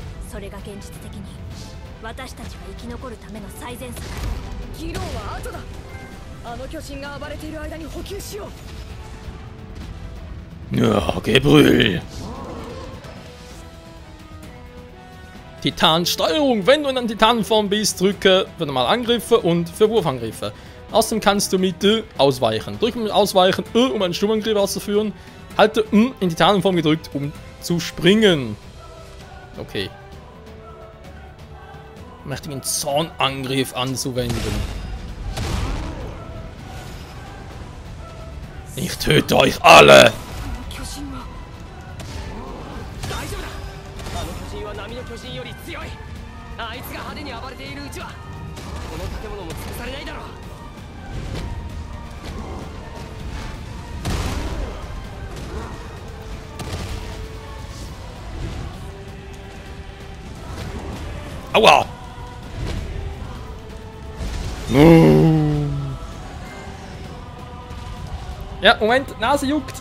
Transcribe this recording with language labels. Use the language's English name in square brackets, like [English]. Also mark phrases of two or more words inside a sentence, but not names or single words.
[Japanese] それが現実的に私たちが生き残るための最善策だ。議論は後だ。あの巨人が暴れている間に補給しよう。 [German] Ja, Gebrüll. Titansteuerung. Wenn du in einer Titanform bist, drücke für normal Angriffe und für Wurfangriffe. Außerdem kannst du mit ausweichen. Drücke mit Ausweichen um einen Sturmangriff auszuführen. Halte in Titanform gedrückt, um zu springen. Okay. Mächtigen Zornangriff anzuwenden. Ich töte euch alle! [Japanese] 波の巨人より強い。あいつが派手に暴れているうちはこの建物も潰されないだろう。 [German] Aua! Ja, Moment, Nase juckt.